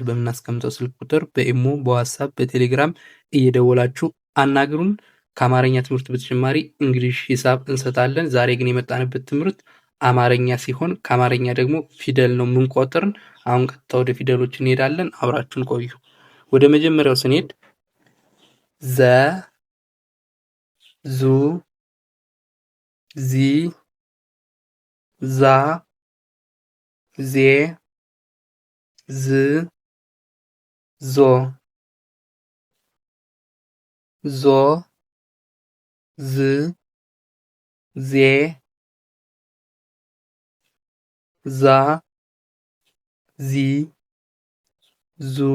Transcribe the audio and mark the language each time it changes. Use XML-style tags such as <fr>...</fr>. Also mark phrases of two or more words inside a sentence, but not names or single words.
<am>በምናስቀምጠው ስልክ ቁጥር በኢሞ፣ በዋትሳፕ፣ በቴሌግራም እየደወላችሁ አናግሩን። ከአማርኛ ትምህርት በተጨማሪ እንግሊሽ፣ ሂሳብ እንሰጣለን። ዛሬ ግን የመጣንበት ትምህርት አማርኛ ሲሆን ከአማርኛ ደግሞ ፊደል ነው የምንቆጥርን። አሁን ቀጥታ ወደ ፊደሎች እንሄዳለን። አብራችሁን ቆዩ። ወደ መጀመሪያው ስንሄድ ዘ ዙ ዚ ዛ ዜ ዝ ዞ ዞ ዝ ዜ ዛ ዚ ዙ</am>